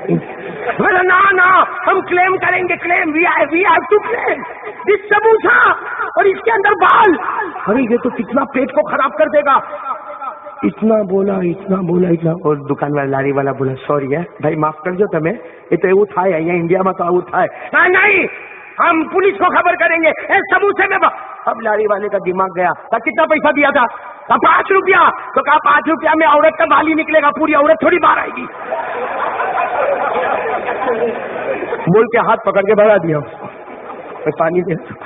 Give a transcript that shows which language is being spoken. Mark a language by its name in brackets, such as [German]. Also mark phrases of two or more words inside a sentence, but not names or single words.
[Urdu] نا ہم کلیم کریں گے, کلیم [English] we have to claim this samosa, [Urdu] اور اس کے اندر بال. ارے یہ تو کتنا پیٹ کو خراب کر دے گا. اتنا بولا, اور دکان والا لاری والا بولا سوری ہے بھائی, معاف کر دو تمہیں, یہ تو [Gujarati] એવું થાય અહીંયા ઇન્ડિયામાં તો આવું થાય. [Urdu] نہیں ہم پولیس کو خبر کریں گے, سموسے میں. اب لاری والے کا دماغ گیا, کتنا پیسہ دیا تھا؟ 5 روپیہ. تو کہا 5 روپیہ میں عورت کا بال ہی نکلے گا, پوری عورت تھوڑی باہر آئے گی. بول کے ہاتھ پکڑ کے بڑھا دیا, پانی دے.